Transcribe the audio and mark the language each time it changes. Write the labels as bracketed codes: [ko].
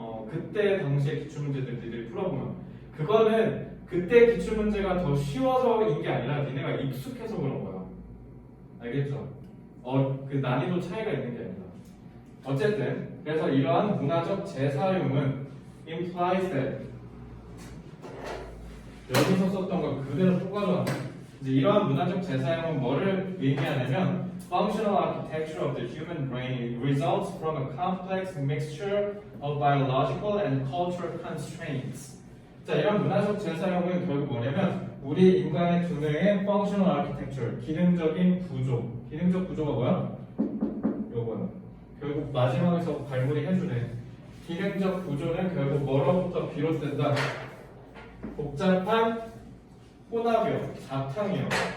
[ko] 그때 당시의 기출문제들 니들이 풀어보면 그거는 그때 기출문제가 더 쉬워서인 게 아니라 니네가 익숙해서 그런 거야. 알겠죠? 그 난이도 차이가 있는 게 아니라. 어쨌든 그래서 이러한 문화적 재사용은 [en] implies that [ko] 여기서 썼던 거 그대로 똑같아. 이제 이러한 문화적 재사용은 뭐를 의미하냐면 [en] functional architecture of the human brain results from a complex mixture of biological and cultural constraints. [ko] 자, 이런 문화적 재사용은 결국 뭐냐면 우리 인간의 두뇌의 functional architecture, 기능적인 구조. 기능적 구조가 뭐야? 요거야. 결국 마지막에서 발굴이 해주네. 기능적 구조는 결국 뭐로부터 비롯된다? 복잡한 혼합이요, 잡탕이요.